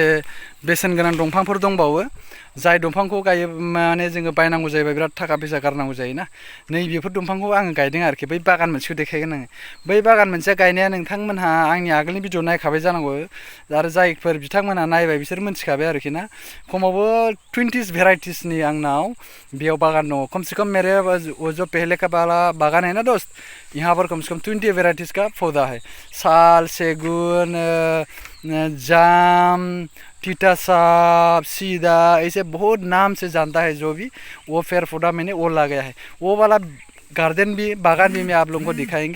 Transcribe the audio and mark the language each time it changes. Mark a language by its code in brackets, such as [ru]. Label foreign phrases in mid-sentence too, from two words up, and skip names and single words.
[brx] बेसेन गोनां दंफांफोर दंबावो जाय दंफांखौ गायो माने जोङो बायनांगौ जायोबा बिराद थाखा फैसा गारनांगौ जायोना नै बेफोर दंफांखौ आङो गायदों आरोखि बै बागान मोनसेखौ देखायगोन आङो बै बागान मोनसेया गायनाया नोंथांमोनहा आंनि आगोलनि भिडिअ नायखाबाय जानांगौ आरो जायफोर बिथांमोनहा नायबाय बिसोर मिथिखाबाय आरोखि ना खमावबो 20 भेराइटिसनि आंनाव बेयाव बागान दङ [hi] कमसे कम मेरे जो पहले का वाला बागान है ना दोस्त यहाँ पर कम से कम 20 वेराइटीज़ का पौधा है साल सेगुन जाम तितासाप सीदा ऐसे बहुत नाम से जानता है जो भी वो पेड़ पौधा मैंने वो लगाया है वो वाला गार्डन भी बागान भी मैं आप लोगों को दिखाएंगे।